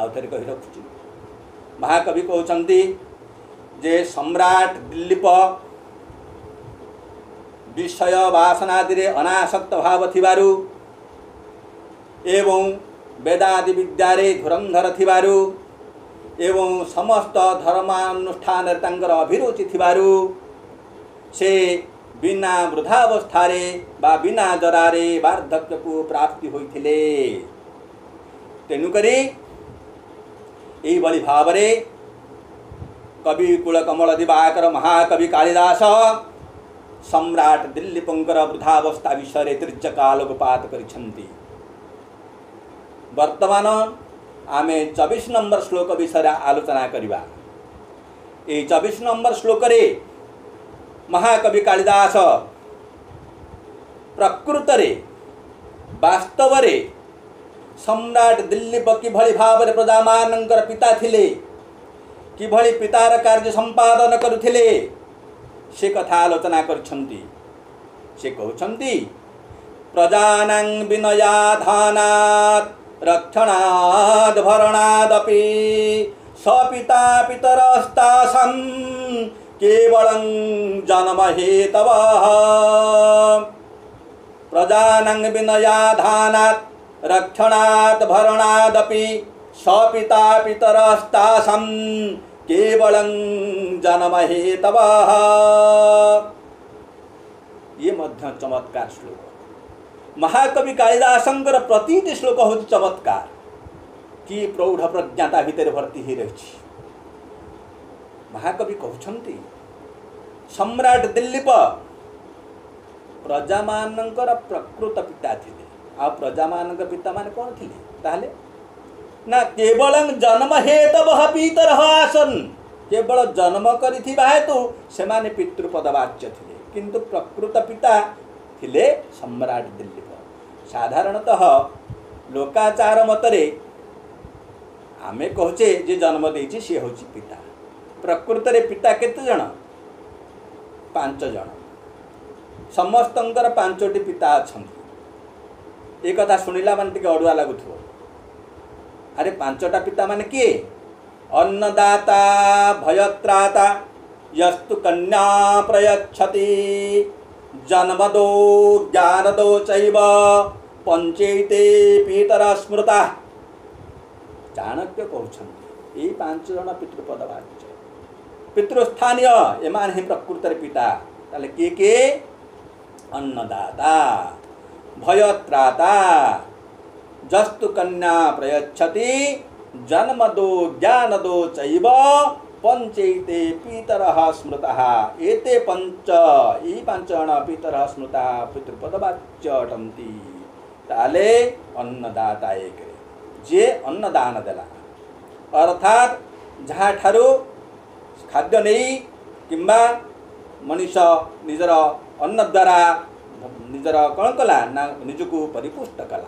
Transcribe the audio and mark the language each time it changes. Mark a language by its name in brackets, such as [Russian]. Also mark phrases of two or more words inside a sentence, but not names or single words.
[Odia] ଆଉ ଥରେ କହି ରଖୁଛି ମହାକବି କହୁଛନ୍ତି ଯେ ସମ୍ରାଟ ଦିଲୀପ ବିଷୟ ବାସନାଦିରେ ଅନାସକ୍ତ ଭାବ ଥିବାରୁ ଏବଂ ବେଦାଦି ବିଦ୍ୟାରେ ଧୁରନ୍ଧର ଥିବାରୁ ଏବଂ ସମସ୍ତ ଧର୍ମାନୁଷ୍ଠାନ ତାଙ୍କର ଅଭିରୁଚି ଥିବାରୁ ସେ ବିନା ବୃଦ୍ଧାବସ୍ଥାରେ ବା ବିନା ଜରାରେ ବାର୍ଦ୍ଧକ୍ୟକୁ ପ୍ରାପ୍ତି ହୋଇଥିଲେ। ତେଣୁକରି ଏଇ ଭଳି ଭାବରେ କବି କୁଳ କମଳ ଦିବାକର ମହାକବି କାଳିଦାସ ସମ୍ରାଟ ଦିଲୀପଙ୍କର ବୃଦ୍ଧାବସ୍ଥା ବିଷୟ ତିର୍ଯ୍ୟକ ଆଲୋକପାତ କରିଛନ୍ତି। ବର୍ତ୍ତମାନ ଆମେ 24 ନମ୍ବର ଶ୍ଳୋକ ବିଷୟ ଆଲୋଚନା କରିବା। ଏ 24 ନମ୍ବର ଶ୍ଳୋକରେ ମହାକବି କାଳିଦାସ ପ୍ରକୃତରେ ବାସ୍ତବରେ ସମ୍ରାଟ ଦିଲୀପ କିଭଳି ଭାବ ପ୍ରଜା ମାନଙ୍କର ପିତା ଥିଲେ କିଭଳି ପିତାର କାର୍ଯ୍ୟ ସମ୍ପାଦନ କରୁଥିଲେ ସେ କଥା ଆଲୋଚନା କରୁଛନ୍ତି। ସେ କହୁଛନ୍ତି [Sanskrit] प्रजानां विनयाधानात् रक्षणाद् भरणादपि सपिता पितरस्तासां केवलं जन्महेतवः। प्रजानां विनयाधानात् रक्षणात् भरणादपि सपिता पितरस्तासां केवलं जन्महेतवः। [Odia] ଏ ମଧ୍ୟ ଚମତ୍କାର ଶ୍ଳୋକ। ମହାକବି କାଳିଦାସଙ୍କର ପ୍ରତିଟି ଶ୍ଳୋକ ହିଁ ଚମତ୍କାର କି ପ୍ରୌଢ଼ ପ୍ରଜ୍ଞାତା ଭିତର ଭର୍ତ୍ତି ହି ରହି। ମହାକବି କହୁଛନ୍ତି ସମ୍ରାଟ ଦିଲୀପ ପ୍ରଜା ମାନଙ୍କର ପ୍ରକୃତ ପିତା ଥିଲେ। ଆ ପ୍ରଜା ମାନଙ୍କ ପିତା ମାନେ କଣ ଥିଲେ ତାହାଲେ ନା [Sanskrit] केवल जन्म हेतवः पितरः आसन। [Odia] କେବଳ ଜନ୍ମ କରିଥିବା ହେତୁ ସେମାନେ ପିତୃପଦବାଚ୍ୟ ଥିଲେ, କିନ୍ତୁ ପ୍ରକୃତ ପିତା ଥିଲେ ସମ୍ରାଟ ଦିଲୀପ। ସାଧାରଣତଃ ଲୋକାଚାର ମତରେ ଆମେ କହୁଛେ ଯେ ଜନ୍ମ ଦେଇଛି ସେ ହୋଇଛି ପିତା। ପ୍ରକୃତରେ ପିତା କେତେ ଜଣ? 5 ଜଣ। ସମସ୍ତଙ୍କର 5ଟି ପିତା ଅଛନ୍ତି। ଏ କଥା ଶୁଣିଲା ମାନେ ଟିକେ ଅଡୁଆ ଲାଗୁଥିବ। ଅରେ 5ଟା ପିତା ମାନେ କିଏ? [Sanskrit] अन्नदाता भयत्राता यस्तु कन्या प्रयच्छति जन्मदो ज्ञानदो चैव पंचैते पितरा स्मृता। [Odia] ଚାଣକ୍ୟ କହୁଛନ୍ତି ଏ 5 ଜଣ ପିତୃପଦବାଚ୍ୟ ପିତୃସ୍ଥାନୀୟ ଏମାନେ ହିଁ ପ୍ରକୃତ ପିତା। ତାଲେ କେ [Sanskrit] अन्नदाता भयत्राता जस्तु कन्या प्रयच्छति जन्मदो ज्ञानदो चैव पंचैते पितरः स्मृतः। [Odia] ଏତେ 5 ଜଣ [Sanskrit] पितरः स्मृता [Odia] ପିତୃପଦବାଚ୍ୟ ଅଟନ୍ତି। ତାଲେ ଅନ୍ନଦାତା ଏକ ଯେ ଅନ୍ନଦାନ ଦେଲା ଅର୍ଥାତ ଯାହା ଠାରୁ ଖାଦ୍ୟ ନେଇ କିମ୍ବା ମନୁଷ୍ୟ ନିଜର ଅନ୍ନ ଦ୍ୱାରା ନିଜର କଣ କଲା ନା ନିଜକୁ ପରିପୁଷ୍ଟ କଲା।